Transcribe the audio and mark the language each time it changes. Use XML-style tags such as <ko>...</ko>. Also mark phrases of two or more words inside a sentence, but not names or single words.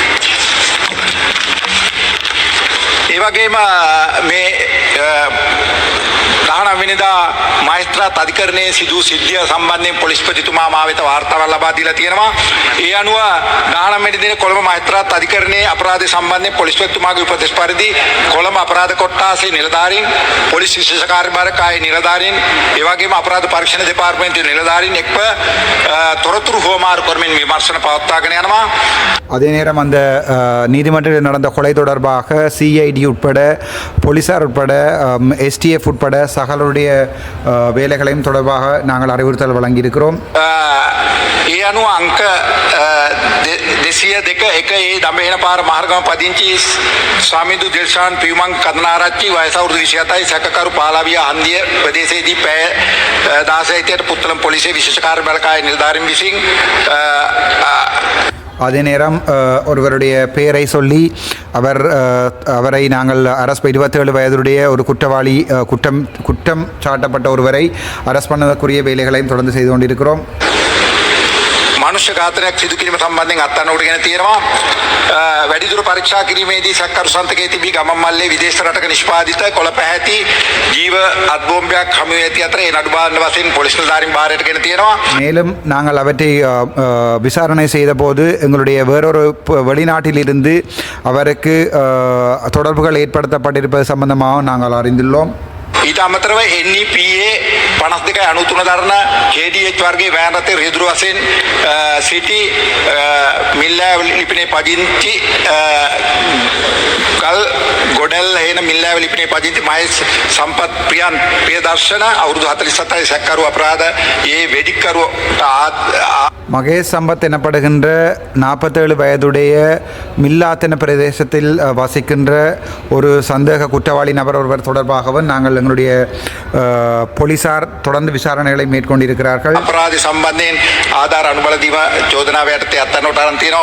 <si>ඒ වගේම මේ 19 වෙනිදා මහේස්ත්‍රාත් අධිකරණයේ සිදු සිද්ධිය සම්බන්ධයෙන් පොලිස්පතිතුමා මා වෙත වාර්තාවක් ලබා දීලා තියෙනවා. ඒ අනුව 19 වෙනි දිනේ කොළඹ මහේස්ත්‍රාත් අධිකරණයේ අපරාධ සම්බන්ධයෙන් පොලිස්පතිතුමාගේ උපදෙස් පරිදි කොළඹ අපරාධ කොට්ටාසේ නිලධාරීන්, පොලිස් විශේෂ කාර්යභාරකායේ නිලධාරීන්, ඒ වගේම අපරාධ පරීක්ෂණ දෙපාර්තමේන්තුවේ නිලධාරීන් එක්ව තොරතුරු හුවමාරු කරමින් විමර්ශන පවත්වාගෙන යනවා.</si> <ta>அதே நேரம் அந்த நீதிமன்றத்தில் நடந்த கொலை தொடர்பாக சிஐடி உட்பட போலீசார் உட்பட எஸ்டிஎஃப் உட்பட சகலுடைய வேலைகளையும் தொடர்பாக நாங்கள் அறிவுறுத்தல் வழங்கியிருக்கிறோம்.</ta> <si>ඒ අනුව අංක 202 ඒ දඹහෙන පාර මාර්ගම පදිංචි ස්වාමිදු දිල්ෂාන් පියුමන් කදනාරච්චි වයස අවුරුදු 27යි සැකකරු පාලාවිය හන්දිය ප්‍රදේශයේදී පැය 16ට පුත්තලම් පොලිසිය විශේෂ කාර්යබලකායේ නිලධාරීන් විසින්</si> <ta>அதே நேரம் ஒருவருடைய பெயரை சொல்லி அவரை நாங்கள் அரஸ்ட் 27 வயதுடைய ஒரு குற்றவாளி குற்றம் சாட்டப்பட்ட ஒருவரை அரஸ்ட் பண்ணக்கூடிய வேலைகளையும் தொடர்ந்து செய்து கொண்டிருக்கிறோம்.</ta> <si>මනුෂ්‍ය ඝාතනයක් සිදු කිරීම සම්බන්ධයෙන් අත්අඩංගුවට තියෙනවා. වැඩිදුර පරීක්ෂා කිරීමේදී සැකකරු සන්තකයේ තිබී ගමන් මල්ලේ විදේශ රටක නිෂ්පාදිත කොළ පැහැති ජීව අත්බෝම්බයක් හමු වී ඇති අතර ඒ නඩු බාණ්ඩ වශයෙන් පොලිස් නිලධාරීන් බාරයට ගෙන තියෙනවා.</si> <ta>மேலும் நாங்கள் அவற்றை விசாரணை செய்தபோது எங்களுடைய வேறொரு வெளிநாட்டிலிருந்து அவருக்கு தொடர்புகள் ஏற்படுத்தப்பட்டிருப்பது சம்பந்தமாக நாங்கள் அறிந்துள்ளோம்.</ta> <si>ඊට අමතරව NEPA 5293 දරන KDH වර්ගයේ වෑන් රථයේ රියදුරු වශයෙන් සිටි මිල්ලා ලිපිනේ පදිංචි කල් ගොඩල් හේන මිල්ලා ලිපිනේ පදිංචි මහේෂ් සම්පත් ප්‍රියදර්ශන අවුරුදු 47යි සැකකරු අපරාධ ඒ වෙඩික්කරුට</si> <ta>மகேஷ் சம்பத் எனப்படுகின்ற 47 வயதுடைய மில்லாத்தன பிரதேசத்தில் வசிக்கின்ற ஒரு சந்தேக குற்றவாளி நபர் ஒருவர் தொடர்பாகவும் நாங்கள் எங்களுடைய போலீசார் தொடர்ந்து விசாரணைகளை மேற்கொண்டிருக்கிறார்கள்.</ta> <si>අපරාධ සම්බන්ධයෙන් ආධාර අනුබල දීම චෝදනාව යටතේ අත්අඩංගුවට අරන් තියෙනවා.</si>